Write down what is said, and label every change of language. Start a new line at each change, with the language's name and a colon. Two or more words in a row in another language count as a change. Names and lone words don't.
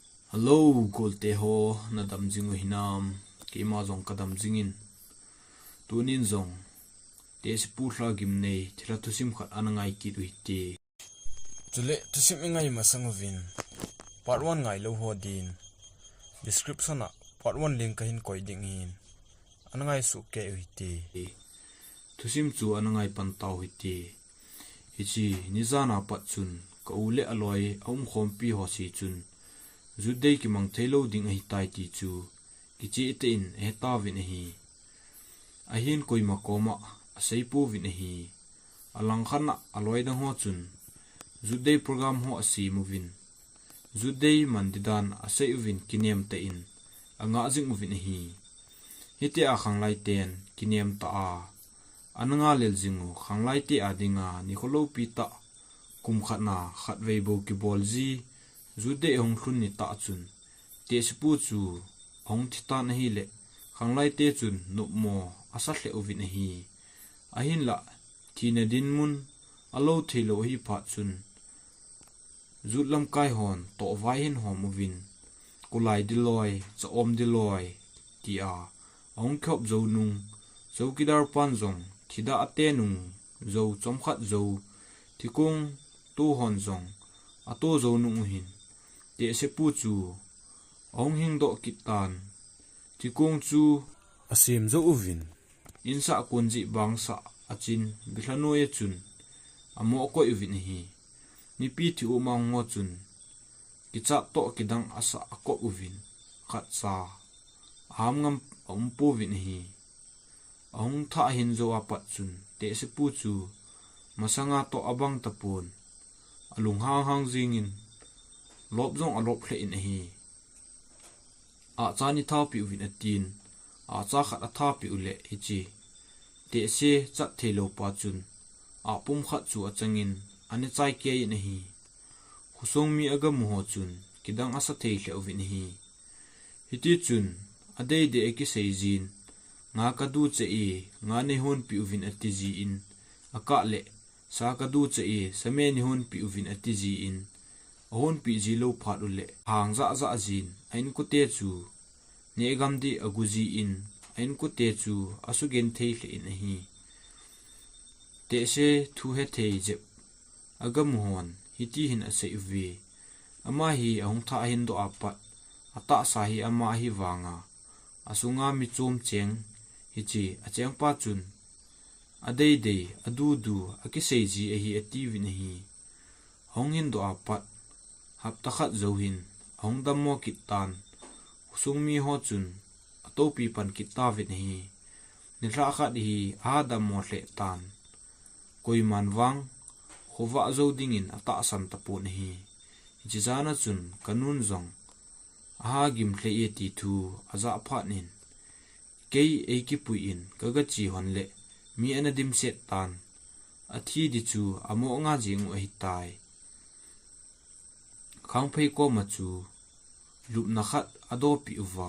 Thado Chin: Hello, Gold Teho, na damjingu hinam, kima zong kadam jingin. Tunin zong, Tehse pu Lhagim nei, Thilha Thusim khat anangai ki du hiti. Tule Thusim Ngai masanguvin. Part 1 ngai lo ho din. Description na part 1 link kahin koi ding hin. Anangai su ke hiti. Thusim chu anangai pantau hiti. Hichi nizana pat chun, ka ule aloi aum khompi ho si chun. Zudei ki mang thailo ding hi tai ti chu, kichi ite in heta vin hi. Ahin koi makoma, asaipu vin hi. Alang khana aloi dang ho chun. Zudei program ho asi movin. Zudei mandidan asai uvin kinem ta in. Anga jing uvin hi. Hiti a khanglai ten kinem ta a. Ananga lel jingu khanglai ti adinga nikholo pita. Kum khatna khatvei bo ki bolzi. Zudei hong khun ni ta chun. Tehse pu chu hong thita na hi le. Khanglai te chun nup mo asat le uvin hi. Ahin la tina din mun alo thilo hi phat chun. Zutlam kai hon to vai hin hom uvin. Kulai diloi, cha om diloi, ti a. Ong khop zo nung, zo kidar pan zong, thida ate nung, zo chomkhat zo, tikung tu hon zong, ato zo nung hin. Tehse pu chu, ong hing do kitan, tikung chu, Asim zo uvin. insa kunji bangsa, achin, bihlanoye chun, amo ko uvin hi. Nipi ti umang ngo chun. Kichap to kidang asa ako uvin. Khat sa. Aham ngam umpo vin hi. Ahong tha hin zo apat chun. Tehse pu chu. Masanga to abang tapon. Alung hang hang zingin. Lop zong alop hle in hi. A cha ni thao pi uvin atin. A cha khat a tha pi ule hichi. Tehse chat thelo pa chun. A pum khat chu achangin. Ane chai kia yin hi. Husong mi agam ho chun. Kidang asa thei hle uvin hi. Hiti chun. Adei de eki seizin. Nga kadu che e. Nga ne hon pi uvin ati zi in. Aka le. Sa kadu che e. Same ni hon pi uvin ati zi in. Ahon pi zi lo phat ule. Hang za za zin. Ain ko te chu. Ne gam di agu zi in. Ain ko te chu. Asu gen thei hle in hi. Tehse thu he thei jep. Agam hon, hiti hin asa uvi. Ama hi ahong tha hin do apat. Ata sahi ama hi wanga. Asunga mi chom cheng. Hichi acheng pa chun. Adei dei, adu du, akisei ji ahi ati vin hi. Hong hin do apat. Hap takhat zo hin. Ahong dammo kitan. Husung mi ho chun. Atopi pan kita vin hi. Nila akad hi aha dammo le tan. Koi man wang. Khova zo dingin ata san tapon hi. Jizana chun kanun zong. Aha gim hle ye ti thu aza phat nin. Kei eki puin kagachi hon le. Mi anadim set tan. Athi di chu amo nga jing u hitai. Khangpei ko ma chu. Lup na khat ado pi uwa.